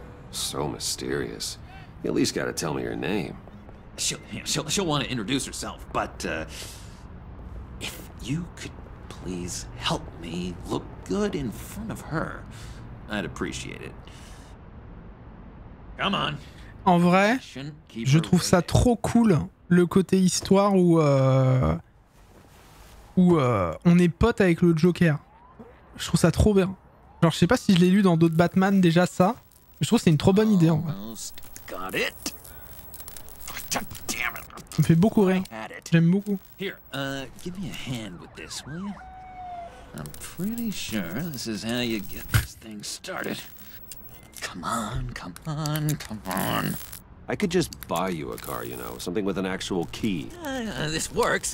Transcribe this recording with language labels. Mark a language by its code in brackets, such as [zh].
[en] So mysterious. You at least gotta tell me your name. She'll want to introduce herself, but if you could please help me look good in front of her, I'd appreciate it. Come on. [fr] En vrai, je trouve ça trop cool, le côté histoire où on est potes avec le Joker. Je trouve ça trop bien. Genre, je sais pas si je l'ai lu dans d'autres Batman déjà ça, mais je trouve que c'est une trop bonne idée en vrai. [en] Got it. Damn it. [fr] Ça me fait beaucoup rire. J'aime beaucoup. [en] Here, give me a hand with this, will you? I'm pretty sure this is how you get this thing started. Come on, come on, come on. I could just buy you a car, you know, something with an actual key. This works.